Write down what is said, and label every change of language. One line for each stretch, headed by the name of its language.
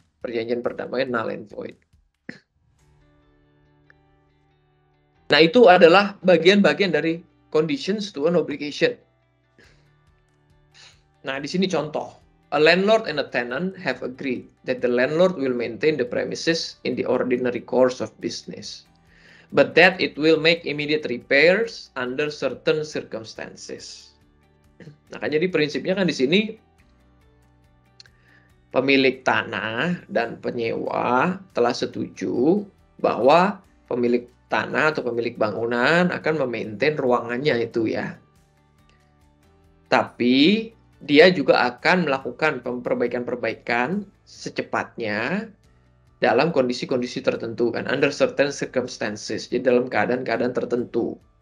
Indonesian: Perjanjian perdamaian null and void. Nah, itu adalah bagian-bagian dari
English: conditions to an obligation.
Indonesian: Nah, di sini contoh.
English: A landlord and a tenant have agreed that the landlord will maintain the premises in the ordinary course of business, but that it will make immediate repairs under certain circumstances.
Indonesian: Nah, kan jadi prinsipnya kan di sini pemilik tanah dan penyewa telah setuju bahwa pemilik tanah atau pemilik bangunan akan memaintain ruangannya itu ya. Tapi dia juga akan melakukan perbaikan-perbaikan secepatnya dalam kondisi-kondisi tertentu kan,
English: under certain circumstances,
Indonesian: jadi dalam keadaan-keadaan tertentu.